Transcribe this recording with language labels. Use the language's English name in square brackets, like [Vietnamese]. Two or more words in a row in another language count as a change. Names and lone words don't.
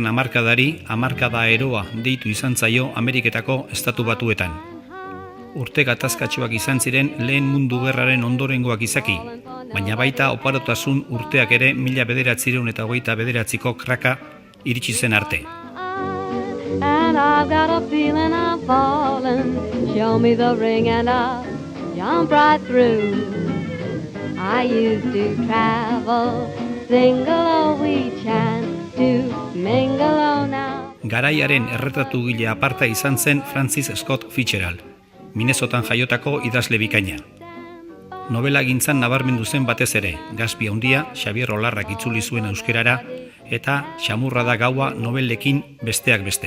[Basque] hamarkadari hamarkada eroa deitu izan zaio Ameriketako Estatu Batuetan. Urte gatazkatsuak izan ziren lehen mundu gerraren ondorengoak izaki, baina baita oparotasun urteak ere 1929ko kraka iritsi zen arte. [English] And I've got a feeling I'm falling. Show me the ring and I'll jump right through. I used to travel single, oh we chant to mingle, oh now. [Basque] Garaiaren erretratugile aparta izan zen Francis Scott Fitzgerald, Minnesotan jaiotako idazle bikaina. Nobela gintzan nabarmendu zen batez ere, Gatsby handia Xabier Olarrak itzuli zuen euskerara eta Xamurra da gaua nobelekin besteak beste.